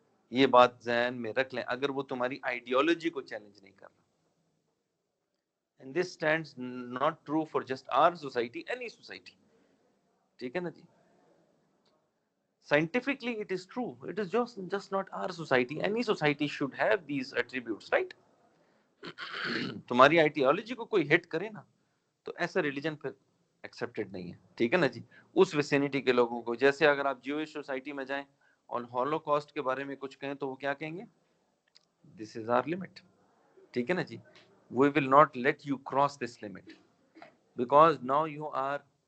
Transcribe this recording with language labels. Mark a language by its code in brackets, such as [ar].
[ur] یہ بات ذہن میں رکھ لیں، اگر وہ تمہاری آئیڈیالوجی کو چیلنج نہیں کر رہا۔ [en] And this stands not true for just our society, any society. [ur] ٹھیک ہے نا جی؟ [en] Scientifically it is true. It is just not our society. Any society should have these attributes, right? [ur] تمہاری آئیڈیالوجی کو کوئی ہٹ کرے نا تو ایسا ریلیجن پھر ایکسیپٹڈ نہیں ہے، ٹھیک ہے نا جی۔ اس ویسینٹی کے لوگوں کو، جیسے اگر آپ جیوش سوسائٹی میں جائیں اور ہولو کاسٹ کے بارے میں کچھ کہیں تو وہ کیا کہیں گے؟ [en] this is our limit, [ur] ٹھیک ہے نا جی۔ [en] We will not let you cross this limit because now you are